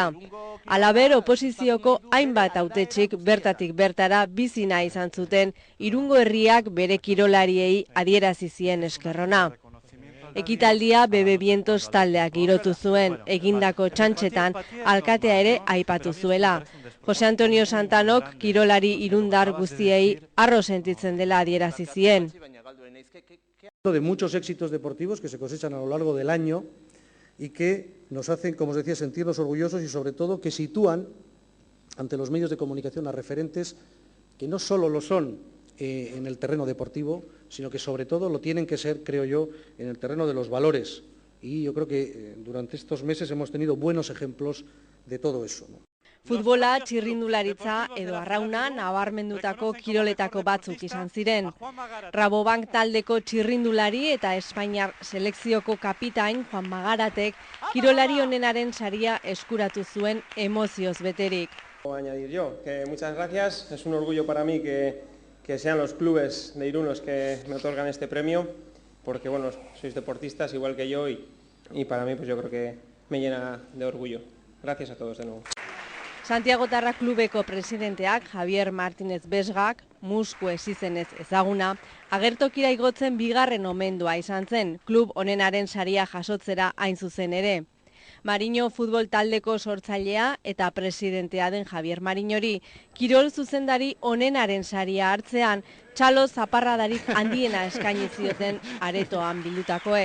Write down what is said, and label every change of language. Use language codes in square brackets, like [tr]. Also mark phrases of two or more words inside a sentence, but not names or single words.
[eu] Halaber, oposizioko hainbat hautetxik bertatik bertara bizi nahi izan zuten Irungo herriak bere kirolariei adierazi zien eskerrona. Ekitaldia Bebe Vientos taldeak girotu zuen, egindako txantxetan alkatea ere aipatu zuela. Jose Antonio Santanok kirolari irundar guztiei harro sentitzen dela adierazi zien. [es] De muchos éxitos deportivos que se cosechan a lo largo del año y que nos hacen, como os decía, sentirnos orgullosos y sobre todo que sitúan ante los medios de comunicación a referentes que no solo lo son en el terreno deportivo, sino que sobre todo lo tienen que ser, creo yo, en el terreno de los valores. Y yo creo que durante estos meses hemos tenido buenos ejemplos de todo eso, ¿no? [eu] Futbola, txirrindularitza edo arrauna nabarmendutako kiroletako batzuk izan ziren. Rabobank taldeko txirrindulari eta Espainiar selekzioko kapitain Juan Magaratek kirolari honenaren saria eskuratu zuen emozioz beterik. [es] Añadir yo, que muchas gracias, es un orgullo para mí que sean los clubes de Irún los que me otorgan este premio, porque bueno, sois deportistas igual que yo y para mí pues yo creo que me llena de orgullo. Gracias a todos de nuevo. [eu] Santiagotarra klubeko presidenteak Javier Martínez Besgak, Musku izenez ezaguna, agertokira igotzen bigarren omendua izan zen, klub honenaren saria jasotzera hain zuzen ere. Mariño futbol taldeko sortzailea eta presidentea den Javier Mariñori, kirol zuzendari honenaren saria hartzean, txalo zaparradarik handiena eskaini zioten aretoan bildutakoek.